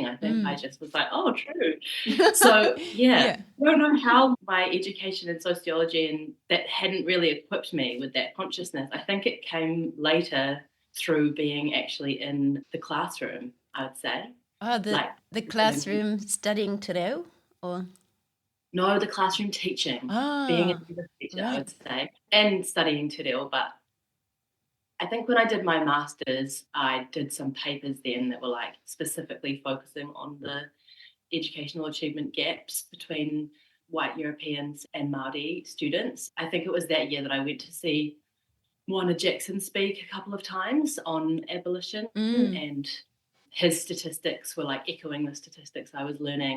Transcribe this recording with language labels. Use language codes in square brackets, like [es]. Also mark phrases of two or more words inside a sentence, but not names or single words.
[en] I think I just was like, oh, true. So, I don't know how my education in sociology and that hadn't really equipped me with that consciousness. I think it came later through being actually in the classroom, I would say. Oh, the classroom studying [mi] te reo? [en] Or... No, the classroom teaching, being a teacher, I would say, and studying [mi] te reo. [en] But I think when I did my master's, I did some papers then that were like specifically focusing on the educational achievement gaps between white Europeans and Māori students. I think it was that year that I went to see Moana Jackson speak a couple of times on abolition, and his statistics were like echoing the statistics I was learning.